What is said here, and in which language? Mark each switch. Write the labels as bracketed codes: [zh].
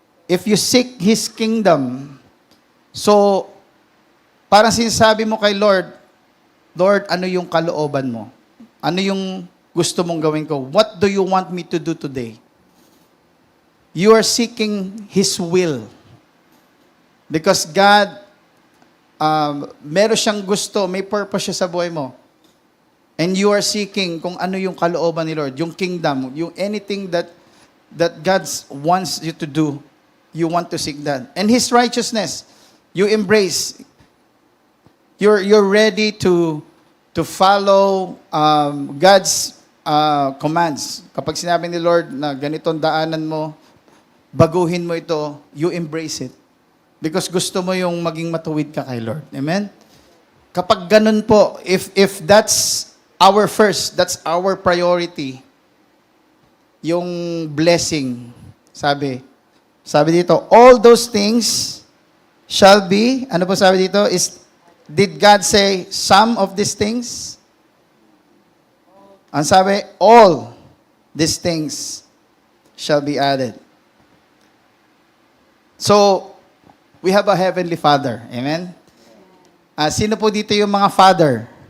[en] If you seek His kingdom, [tl] so, parang sinasabi mo kay Lord, Lord, ano yung kalooban mo? Ano yung gusto mong gawin ko? [en] What do you want me to do today? You are seeking His will. [tl] Because God, meron siyang gusto, may purpose siya sa buhay mo. [en] and you are seeking [tl] kung ano yung kalooban ni Lord, [en] yung kingdom, yung anything that God wants you to do, you want to seek that. And His righteousness, you embrace. You're ready to follow God's commands. [tl] Kapag sinabi ni Lord na ganitong daanan mo, baguhin mo ito, [en] you embrace it. Because [tl] gusto mo yung maging matuwid ka kay Lord. [en] Amen? [tl] Kapag ganun po, [en] if that's our first, that's our priority, yung blessing, sabi dito, all those things shall be, [tl] ano po sabi dito, [en] did God say some of these things? [tl] Ang sabi, [en] all these things shall be added. So, we have a Heavenly Father. Amen? [tl] Sino po dito yung mga father?